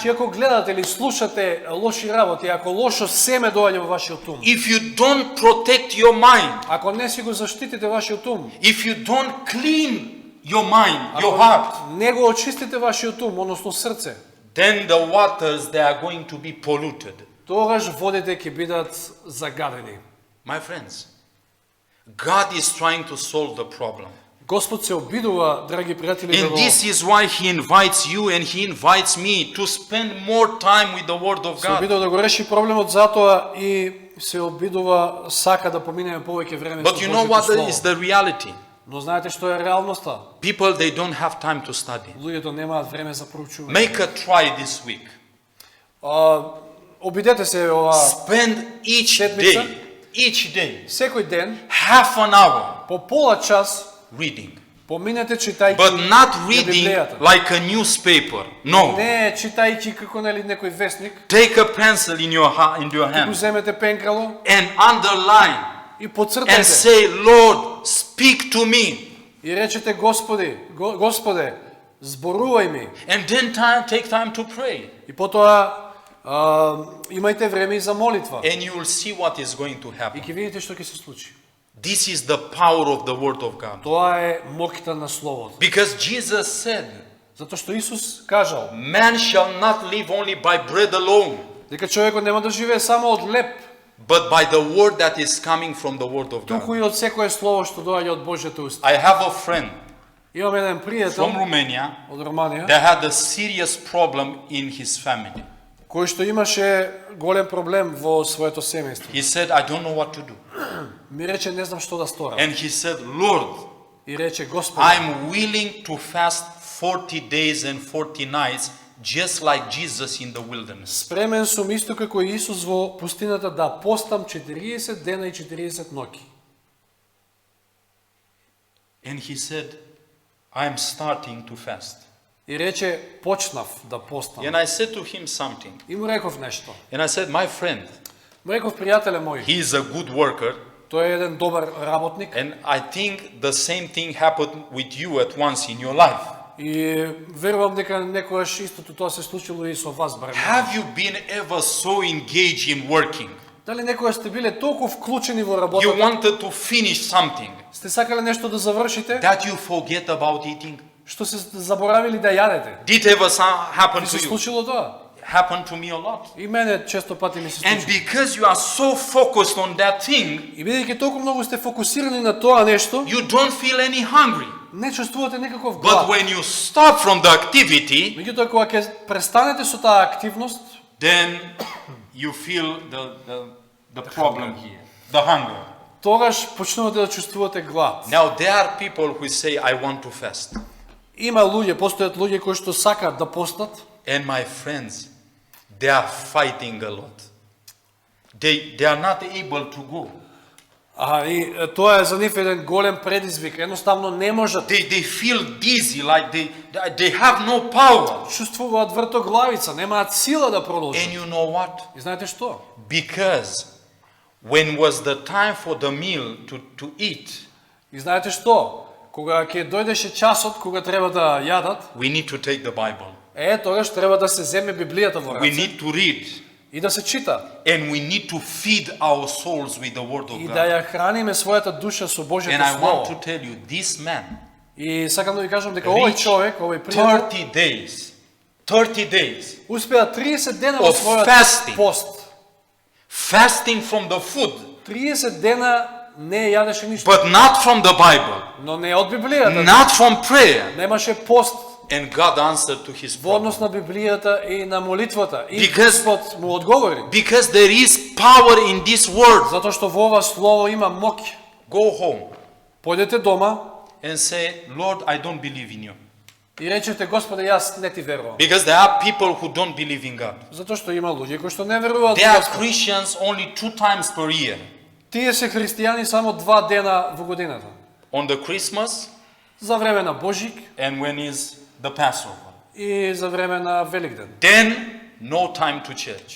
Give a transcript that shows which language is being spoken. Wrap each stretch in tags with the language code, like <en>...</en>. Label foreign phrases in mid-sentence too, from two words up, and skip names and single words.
<mk>Че ако гледате или слушате лоши работи, ако лошо семе доаѓа во вашиот ум,</mk> <en>if you don't protect your mind,</en> <mk>ако не си го заштитите вашиот ум,</mk> <en>if you don't clean your mind, your</en> <mk>ако</mk> <en>heart,</en> <mk>не го очистите вашиот ум, односно срце,</mk> <en>then the waters, they are going to be polluted.</en> <mk>тогаш водите ќе бидат загадени.</mk> <en>My friends, God is trying to solve the problem.</en> <mk>Господ се обидува, драги пријатели, да</mk> <en>And</en> <mk>го</mk> <en>this is why He invites you and He invites me to spend more time with the Word of</en> <mk>се</mk> <en>God.</en> <mk>обидува да го реши проблемот, затоа и се обидува, сака да поминеме повеќе време</mk> <en>But</en> <mk>со</mk> <en>you know</en> <mk>Божјото</mk> <en>what</en> <mk>Слово.</mk> <en>is the reality?</en> <mk>Но знаете што е реалноста?</mk> <en>People, they don't have time to study.</en> <mk>Луѓето немаат време за проучување.</mk> <en>Make a try this week.</en> <mk>Обидете се ова</mk> <en>Spend each</en> <mk>Седмица.</mk> <en>day,</en> <mk>секој ден</mk> <en>half an hour</en> <mk>по пола час</mk> <en>reading.</en> <mk>поминете читајќи</mk> <en>But not</en> <mk>ја</mk> <en>reading</en> <mk>Библијата.</mk> <en>like a newspaper. No.</en> <mk>Не читајќи како нели некој вестник,</mk> <en>Take a pencil in your</en> <mk>го</mk> <en>hand</en> <mk>земете пенкало</mk> <en>and underline</en> <mk>и</mk> <en>and</en> <mk>поцртајте</mk> <en>say, Lord, speak to me.</en> <mk>и речете Господе, зборувај ми.</mk> <en>And then take time to pray.</en> <mk>И потоа имајте време и за молитва.</mk> <en>And you will see what is going to</en> <mk>И</mk> <en>happen.</en> <mk>ќе видите што ќе се случи.</mk> <en>This is the power of the Word of God.</en> <mk>Тоа е моќта на Словото.</mk> <en>Because Jesus said,</en> <mk>Затоа што Исус кажал</mk> <en>man shall not live only by bread alone,</en> <mk>дека човекот нема да живее само од леп,</mk> <en>but by the word that is coming from the Word of</en> <mk>туку</mk> <en>God.</en> <mk>и од секое слово што доаѓа од Божјата уста.</mk> <en>I have a friend</en> <mk>Имам еден пријател</mk> <en>from Romania</en> <mk>од Романија</mk> <en>that had a serious problem in his family.</en> <mk>кој што имаше голем проблем во своето семејство.</mk> <en>He said, I don't know what to do.</en> <mk>Ми рече не знам што да сторам.</mk> <en>And he said, Lord,</en> <mk>И рече Господи,</mk> <en>I'm willing to fast 40 days and 40 nights just like Jesus in the wilderness.</en> <mk>спремен сум исто како Исус во пустината да постам 40 дена и 40 ноќи.</mk> <en>And he said, I'm starting to fast.</en> <mk>И рече почнав да постам.</mk> <en>And I said to him something.</en> <mk>И му реков нешто.</mk> <en>And I said, my friend,</en> <mk>Му реков пријателе мој,</mk> <en>he is a good worker.</en> <mk>тој е еден добар работник</mk> <en>And I think the same thing happened with you at once in your life.</en> <mk>и верувам дека некојаш истото тоа се случило и со вас барем.</mk> <en>Have you been ever so engaged in working?</en> <mk>Дали некојаш сте биле толку вклучени во</mk> <en>You</en> <mk>работата,</mk> <en>wanted to finish something</en> <mk>сте сакале нешто да завршите,</mk> <en>that you forget about eating?</en> <mk>што се заборавили да јадете?</mk> <en>Did ever happen</en> <mk>Ви</mk> <en>to</en> <mk>се</mk> <en>you?</en> <mk>случило тоа?</mk> <en>Happened to me a lot.</en> <mk>И мене често пати ми се</mk> <en>And</en> <mk>случи.</mk> <en>because you are so focused on that thing,</en> <mk>И бидејќи толку многу сте фокусирани на тоа нешто,</mk> <en>you don't feel any hungry.</en> <mk>не чувствувате никаков</mk> <en>But</en> <mk>глад.</mk> <en>when you stop from the activity,</en> <mk>Меѓутоа кога ќе престанете со таа активност,</mk> <en>then you feel the problem here, the hunger.</en> <mk>тогаш почнувате да чувствувате глад.</mk> <en>Now there are people who say, I want to fast.</en> <mk>Има луѓе, постојат луѓе кои што сакаат да постат,</mk> <en>And my friends, they are fighting a lot. They are not able to go.</en> <mk>и тоа е за нив еден голем предизвик. Едноставно не можат.</mk> <en>They feel dizzy, like they have no power.</en> <mk>Чувствуваат вртоглавица, немаат сила да продолжат.</mk> <en>And you know what?</en> <mk>И знаете што?</mk> <en>Because when was the time for the meal to eat,</en> <mk>И знаете што? Кога ќе дојдеше часот кога треба да јадат,</mk> <en>we need to take the Bible.</en> <mk>тогаш треба да се земе Библијата во</mk> <en>We</en> <mk>раце</mk> <en>need to read.</en> <mk>и да се чита.</mk> <en>And we need to feed our souls with the Word of</en> <mk>И да</mk> <en>God.</en> <mk>ја храниме својата душа со</mk> <en>And</en> <mk>Божјото</mk> <en>I want to</en> <mk>Слово.</mk> <en>tell you, this man,</en> <mk>И сакам да ви кажам дека овој</mk> <en>reached</en> <mk>човек, овој пријател,</mk> <en>30 days</en> <mk>успеа 30 дена во</mk> <en>of</en> <mk>својот</mk> <en>fasting.</en> <mk>пост.</mk> <en>fasting from the food,</en> <mk>30 дена не јадеше ништо,</mk> <en>but not from the Bible,</en> <mk>но не од Библијата.</mk> <en>not from prayer.</en> <mk>Немаше пост</mk> <en>And God answered to his</en> <mk>во</mk> <en>problem.</en> <mk>однос на Библијата и на молитвата. И</mk> <en>Because-</en> <mk>Господ му одговори.</mk> <en>Because there is power in this word.</en> <mk>Затоа што во ова слово има моќ.</mk> <en>Go home</en> <mk>Појдете дома</mk> <en>and say, Lord, I don't believe in you.</en> <mk>и речете, Господе, јас не ти верувам.</mk> <en>Because there are people who don't believe in God.</en> <mk>Затоа што има луѓе кои што не веруваат</mk> <en>They</en> <mk>во</mk> <en>are</en> <mk>Господ.</mk> <en>Christians only 2 times per year.</en> <mk>Тие се христијани само 2 дена во годината.</mk> <en>On the Christmas</en> <mk>За време на Божик</mk> <en>and when is the Passover.</en> <mk>и за време на Великден.</mk> <en>Then, no time to church.</en>